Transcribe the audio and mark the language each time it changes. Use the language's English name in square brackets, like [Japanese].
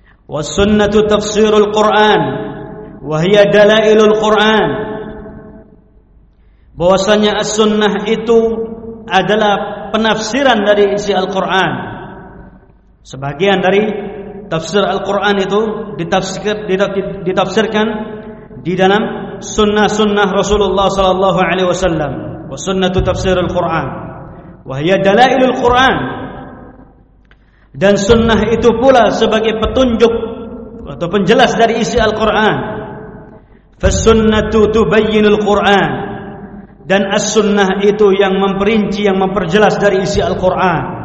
[Arabic] Was-sunnatu tafsirul Qur'an wa hiya dalailul Qur'an. [Indonesian] Bahwasanya as-sunnah itu adalah penafsiran dari isi Al-Qur'an. Sebagian dari tafsir Al-Qur'an itu ditafsirkan di dalam [Arabic] السنة سنة رسول الله صلى الله عليه وسلم وسنة تفسير القرآن وهي دلائل القرآن [Indonesian] dan sunnah itu pula sebagai petunjuk atau penjelas dari isi Al-Qur'an. [Arabic] Fas-sunnatu tubayyinul Qur'an. [Indonesian] Dan as-sunnah itu yang memperinci, yang memperjelas dari isi Al-Qur'an.